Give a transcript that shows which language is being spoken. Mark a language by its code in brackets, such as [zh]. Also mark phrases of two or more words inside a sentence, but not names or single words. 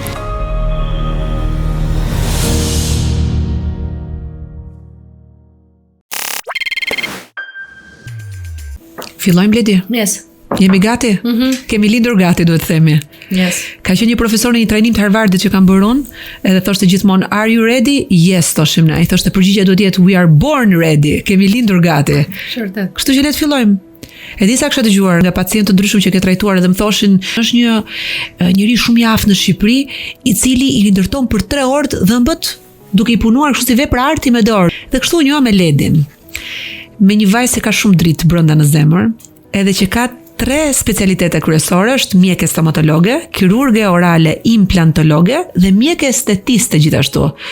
[sq] Fillojmë, Ledi? Yes. Jemi gati? Kemi lindur gati, duhet themi. Yes. Ka qenë një profesor në një trajnim të Harvardit që kam bërë unë, edhe thoshte gjithmonë, [en] "Are you ready?" [sq] Yes, thoshim ne. Ai thoshte përgjigjja duhet jetë [en] "We are born ready." [sq] Kemi lindur gati. Vërtet. Kështu që le të fillojmë. E di sa kisha dëgjuar nga pacientë të ndryshëm që ke trajtuar edhe më thoshin, është një njeri shumë i aftë në Shqipëri, i cili i rindërton për 3 orë dhëmbët duke i punuar kështu si vepër arti me dorë. Dhe kështu u njoha me Ledin. Me një vajzë që ka shumë dritë brenda në zemër, edhe që ka 3 specialitete kryesore, është mjeke stomatologe, kirurge orale implantologe dhe mjeke estetiste gjithashtu.